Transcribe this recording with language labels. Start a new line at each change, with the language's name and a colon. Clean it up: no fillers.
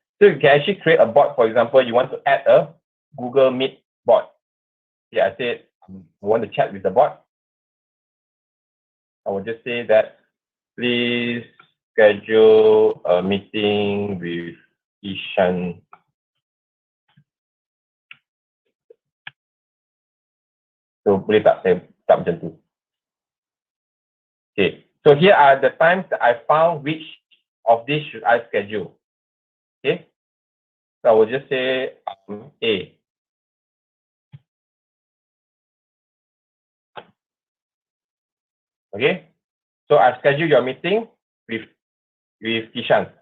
English: So you can actually create a bot. For example, you want to add a Google Meet bot. Yeah, I said I want to chat with the bot. I will just say that please schedule a meeting with Ishan.
Malay: So boleh tak saya tak macam tu.
English: Okay. So here are the times that I found which of these should I schedule. Okay. So I will just say A. Okay. So I schedule your meeting with Kishan.